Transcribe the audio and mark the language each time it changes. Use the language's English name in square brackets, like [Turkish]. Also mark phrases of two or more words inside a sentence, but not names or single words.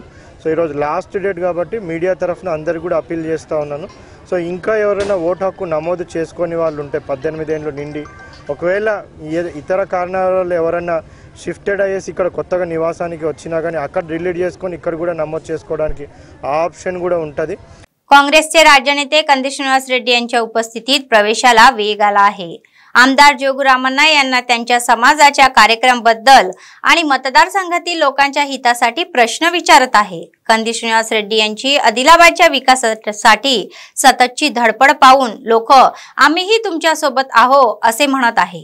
[Telugu] సో ఈరోజు [English] last date [Telugu] కాబట్టి మీడియా తరఫున అందరికీ కూడా అప్పీల్ చేస్తూ ఉన్నాను. సో ఇంకా ఎవరైనా ఓటు హక్కు నమోదు చేసుకొని వాళ్ళు ఉంటే 18 ఏళ్ళు నిండి ఒకవేళ ఇతర కారణాల వల్ల ఎవరైనా షిఫ్టెడ్ అయ్యేసి ఇక్కడ కొత్తగా నివాసానికి వచ్చినా కానీ అక్కడ డిలీట్ చేసుకొని ఇక్కడ కూడా नमूद చేసుకోవడానికి ఆ ఆప్షన్ కూడా ఉంటుంది. [Marathi] काँग्रेसचे राज्य नेते कंदी श्रीनिवास रेड्डी यांच्या उपस्थितीत प्रवेशाला वेग आला आहे. आमदार जोगुरामन्ना यांना त्यांच्या समाजाच्या कार्यक्रमाबद्दल आणि मतदारसंघातील लोकांच्या हितासाठी प्रश्न विचारत आहे. कंदी श्रीनिवास रेड्डी यांची आदिलाबादच्या विकासासाठी सततची धडपड पाहून लोक आम्हीही तुमच्या सोबत आहो असे म्हणत आहे.